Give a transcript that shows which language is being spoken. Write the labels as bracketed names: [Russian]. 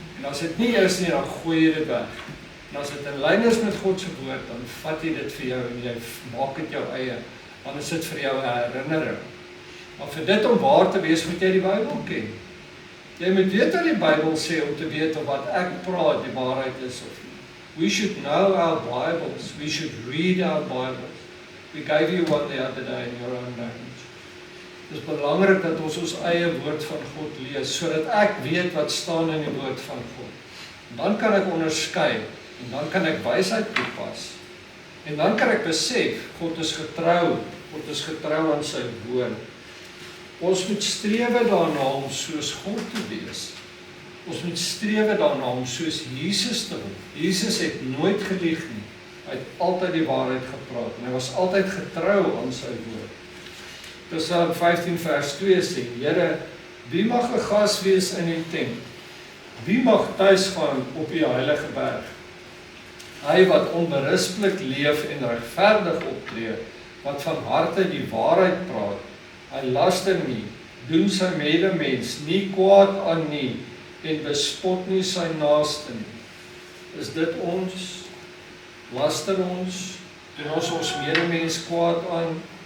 [Afrikaans] En as dit nie is nie, dan gooi jy dit weg. En as dit in lyn is met God se woord, dan vat jy dit vir jou en jy maak dit jou eie. Dan is dit vir jou 'n herinnering. Maar vir dit om waar te wees, moet jy die Bybel ken. Jy moet weet wat die Bybel sê om te weet of wat ek praat die waarheid is of nie. [English] We should know our Bibles. We should read our Bibles. We gave you one the other day in your own language. [Afrikaans] Dit is belangrik dat ons eie woord van God lees, sodat ek weet wat staan in die woord van God. En dan kan ek onderskei, en dan kan ek wysheid toepas. En dan kan ek besef, God is getrou aan sy woord. Ons moet strewe daarna om soos God te wees. Ons moet strewe daarna om soos Jesus te word. Jesus het nooit gelieg nie. Hy het altyd die waarheid gepraat en hy was altyd getrou aan sy woord. Psalm 15 vers 2 sê, Here, wie mag 'n gas wees in die tent? Wie mag tuis gaan op die heilige berg? Hy wat onberispelik leef en regverdig optree, wat van harte die waarheid praat, hy laster nie, doen sy medemens nie kwaad aan nie, en bespot nie sy naaste nie. Is dit ons? Laster ons? Doen ons medemens kwaad aan?